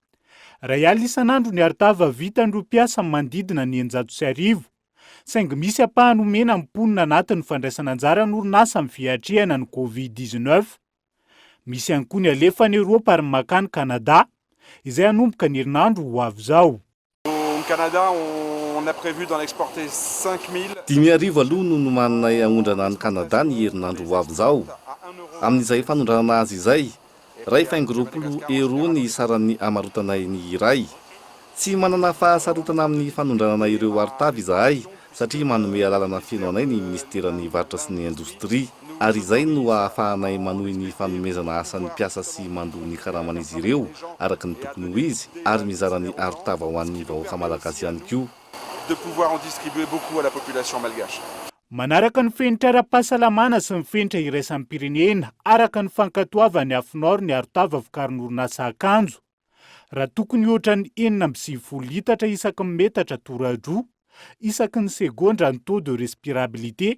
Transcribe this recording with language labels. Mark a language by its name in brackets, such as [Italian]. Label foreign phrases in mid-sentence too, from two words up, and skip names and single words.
[Malagasy] Ray alina isan'andro ny arotava vitan'ireo mpiasa manodidina ny 900. Saingy misy apahany omena mponina anatin'ny fandraisana anjara ny orinasa amin'ny fiatrehana ny Covid-19. Misy ihany koa ny alefany Eropa ary makany Kanada izay hanomboka ny herinandro ho avy zao. [French] Au Canada, on a prévu d'en exporter 5,000. [Malagasy] 5,000 aloha no manana ahondrana any Kanada ny herinandro ho avy zao. Amin'izay fanondrana azy izay, ray faingo €20 ny saran'ny amarotanay ny iray. Tsy manana fahasarotana amin'ny fanondrana ireo arotava izahay satria manome alalana feno anay ny ministeran'ny varitra sy ny indostria. Ary izay no ahafahanay manohy ny fanomezana asan'ny mpiasa sy mandoa ny karaman'izy ireo araka ny tokony ho izy ary mizara ny arotava ho an'ny vahoaka malagasy ihany koa. [French] De pouvoir en distribuer beaucoup à la population malgache. [Malagasy] Manaraka ny fenitra ara-pahasalamana sy ny fenitra iraisan'ny pirenena araka ny fankatoavany afinoro ny arotava vokarin'ny orinasa akanjo. Raha tokony ohatra ny 9,7 litatra isaky ny metatra toradroa isaky ny segondra ny [French] taux de respirabilité.